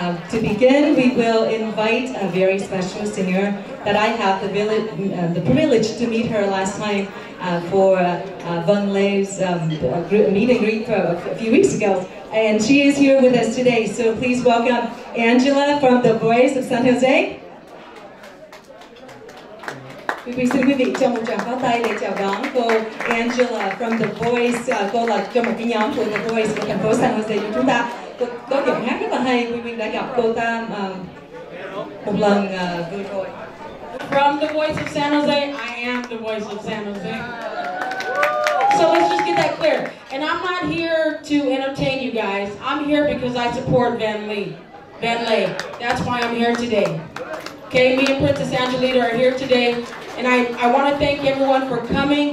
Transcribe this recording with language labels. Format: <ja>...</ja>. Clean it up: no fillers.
<en>To begin, we will invite a very special singer that I have the privilege to meet her last time for Vân Le's meet and greet a few weeks ago. And she is here with us today, so please welcome Angela from The Voice of San Jose.</en> <vi>Xin quý vị cho một tràng pháo tay để chào đón cô Angela from The Voice. Cô là trong một cái nhóm của The Voice của thành phố San Jose của chúng ta. Cô có giọng hát rất là hay. Quý vị đã gặp cô ta một lần vừa rồi.</vi> <en>From The Voice of San Jose, I am The Voice of San Jose. So let's just get that clear. And I'm not here to entertain you guys. I'm here because I support Vân Lê. That's why I'm here today. Okay, me and Princess Angelita are here today. And I want to thank everyone for coming.</en>